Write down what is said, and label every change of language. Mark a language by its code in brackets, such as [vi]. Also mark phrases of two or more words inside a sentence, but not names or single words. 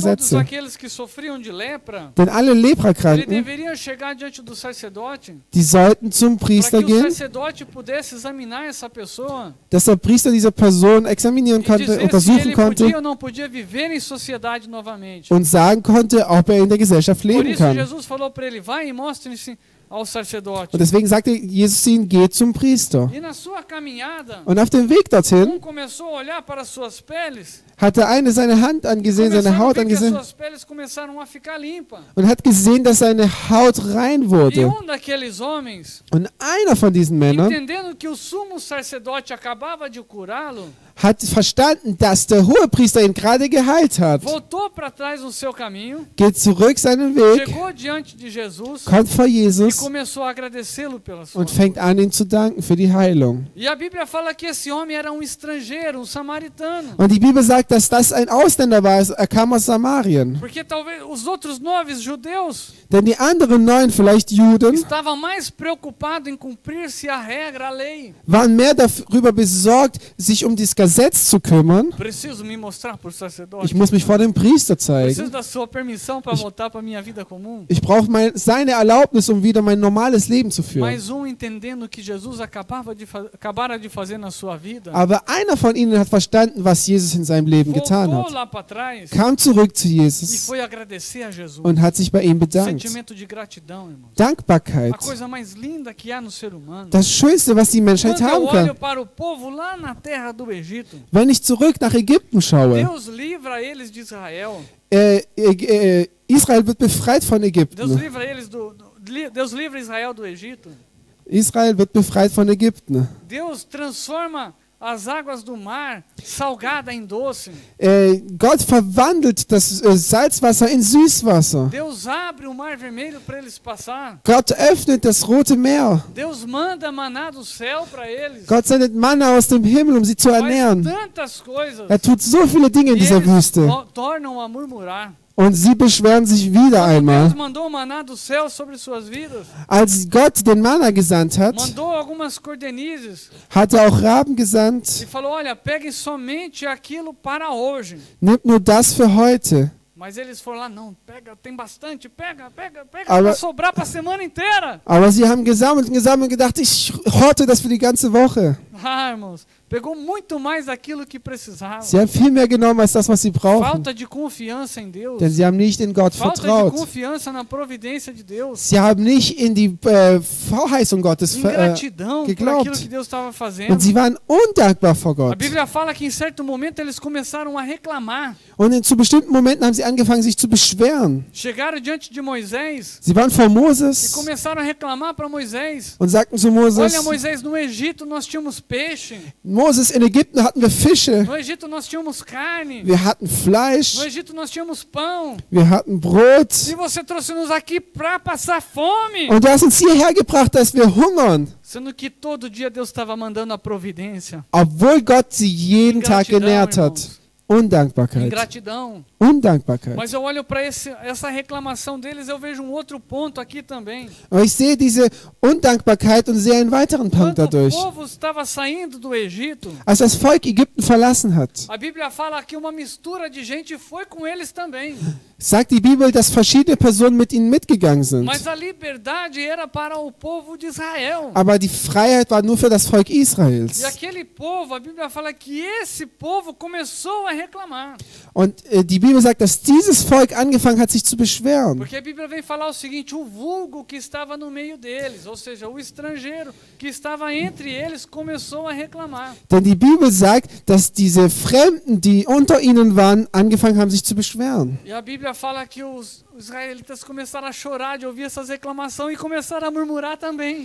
[pt] Que todos [de] Gesetze. [pt] aqueles que sofriam de lepra, [de] Denn alle [pt] ele [de] Leprakranken, [pt] deveria chegar diante do sacerdote [de] die sollten zum [pt] para [de] Priester [pt] que o [de] gehen, [pt] sacerdote pudesse examinar essa pessoa [de] dass der Priester diese Person examinieren [pt] e [de] konnte, [pt] dizer se [de] untersuchen [pt] ele podia [de] konnte [pt] ou não podia viver em sociedade novamente. [de] und sagen konnte, ob er in der Gesellschaft [pt] Por [de] leben [pt] isso [de] kann. [pt] Jesus falou para ele: Vai e mostre-se ao sacerdote. [de] Und deswegen sagte Jesus zu ihnen, geht zum Priester. [pt] E na sua caminhada, [de] Und auf dem Weg dorthin [pt] começou a olhar para suas peles, [de] hat der eine seine Hand angesehen, [pt] começou [de] seine [pt] a [de] Haut [pt] ver que as [de] angesehen [pt] suas peles começaram a ficar limpas. [de] und hat gesehen, dass seine Haut rein [pt] E [de] wurde. [pt] daqueles homens, [de] Und einer von diesen Männern [pt] entendendo que o sumo sacerdote acabava de curá-lo, [de] hat verstanden, dass der Hohepriester ihn gerade geheilt hat. [pt] voltou para trás no seu caminho, [de] Geht zurück seinen Weg, [pt] chegou diante de Jesus [de] kommt vor [pt] e [de] Jesus [pt] começou a agradecê-lo pela sua [de] und fängt an, ihm zu danken für die Heilung. [pt] E a Bíblia fala que esse homem era um estrangeiro, um samaritano. [de] Und die Bibel sagt, dass das ein Ausländer war, er kam aus Samarien. [pt] Porque talvez os outros 9 judeus [de] Denn die anderen 9, vielleicht Juden, [pt] estavam mais preocupados em cumprir-se a regra, a lei. [de] waren mehr darüber besorgt, sich um das Gesetz zu kümmern. [pt] Preciso me mostrar para o sacerdote. [de] Ich muss mich vor dem Priester [pt] Preciso [de] zeigen. [pt] da sua permissão para voltar para a minha vida comum. [de] Ich brauche seine Erlaubnis, um wieder mein normales Leben zu führen. [pt] Mais entendendo que Jesus acabara de fazer na sua vida, [de] Aber einer von ihnen hat verstanden, was Jesus in seinem Leben getan [pt] voltou [de] hat. [pt] lá para trás [de] Kam zurück zu [pt] e [de] Jesus [pt] foi agradecer a Jesus. [de] und hat sich bei ihm bedankt. [pt] Sentimento de gratidão, irmãos. [de] Dankbarkeit. [pt] A coisa mais linda que há no ser humano. [de] Das Schönste, was die Menschheit [pt] Quando eu [de] haben [pt] olho [de] kann. [pt] para o povo lá na terra do Egito, [de] Wenn ich zurück nach Ägypten schaue, [pt] Deus livra eles de Israel. [de] Israel wird befreit von [pt] Deus [de] Ägypten. [pt] livra eles Deus livra Israel do Egito. [de] Israel wird befreit von Ägypten. [pt] Deus transforma as águas do mar salgada em doce. [de] Gott verwandelt das Salzwasser in Süßwasser. [pt] Deus abre o mar vermelho para eles passar. [de] Gott öffnet das Rote Meer. [pt] Deus manda maná do céu para eles. [de] Gott sendet Manna aus dem Himmel, um sie zu [pt] Faz [de] ernähren. [pt] tantas coisas. [de] Er tut so viele Dinge in [pt] E [de] dieser [pt] eles [de] Wüste. [pt] tornam a murmurar. [de] Und sie beschweren sich wieder [pt] Quando [de] einmal. [pt] Deus mandou o maná do céu sobre suas vidas, [de] Als Gott den Manna gesandt hat, [pt] mandou algumas cordenizes [de] hat er auch Raben [pt] e [de] gesandt. [pt] falou: olha, peguem somente aquilo para hoje. [de] Nimmt nur das für heute. [pt] Mas eles foram lá, não, pega, tem bastante, pega, [de] Aber- [pt] vai sobrar para a semana inteira. [de] Aber sie haben gesammelt und gedacht, ich horte das für die ganze Woche. [pt] Ah, irmãos, pegou muito mais daquilo que precisava. [de] Sie haben viel mehr genommen als das, was sie brauchen. [pt] Falta de confiança em Deus. [de] Denn sie haben nicht in Gott [pt] Falta de [de] vertraut. [pt] confiança na providência de Deus. [de] Sie haben nicht in die Verheißung Gottes [pt] Ingratidão por [de] geglaubt. [pt] aquilo que Deus estava fazendo. [de] Und sie waren undankbar vor [pt] A [de] Gott. [pt] Bíblia fala que em certo momento eles começaram a reclamar. [de] Und zu bestimmten Momenten haben sie angefangen, sich zu beschweren. [pt] Chegaram diante de Moisés [de] Sie waren vor [pt] e [de] Moses [pt] começaram a reclamar para Moisés. [de] und sagten zu Moses, [pt] Olha, Moisés, no Egito nós tínhamos peixe. [de] Moses, in Ägypten hatten wir Fische, [pt] No Egito nós tínhamos carne. [de] wir hatten Fleisch, [pt] No Egito nós tínhamos pão. [de] wir hatten Brot. [pt] E você trouxe-nos aqui para passar fome. [de] Und du hast uns hierher gebracht, dass wir hungern. [pt] Sendo que todo dia Deus estava mandando a providência. [de] Obwohl Gott sie jeden Tag [pt] Ingratidão, [de] genährt hat. [pt] irmãos. [de] Undankbarkeit. [pt] Ingratidão. [de] Undankbarkeit. [pt] Mas eu olho para essa reclamação deles, eu vejo um outro ponto aqui também. [de] Aber ich sehe diese Undankbarkeit und sehe einen weiteren Punkt [pt] Quando o [de] dadurch. [pt] povo estava saindo do Egito, [de] Als das Volk Ägypten verlassen hat, [pt] a Bíblia fala que uma mistura de gente foi com eles também. [de] sagt die Bibel, dass verschiedene Personen mit ihnen mitgegangen sind. [pt] Mas a liberdade era para o povo de Israel. [de] Aber die Freiheit war nur für das Volk [pt] E [de] Israels. [pt] aquele povo, a Bíblia fala que esse povo começou a reclamar. [de] Und die Bibel sagt, dass dieses Volk angefangen hat, sich zu beschweren. [pt] Porque a Bíblia vem falar o seguinte, o vulgo que estava no meio deles, ou seja, o estrangeiro que estava entre eles, começou a reclamar. [de] Denn die Bibel sagt, dass diese Fremden, die unter ihnen waren, angefangen haben, sich zu beschweren. [pt] E a Bíblia fala que os israelitas começaram a chorar de ouvir essas reclamações e começaram a murmurar também.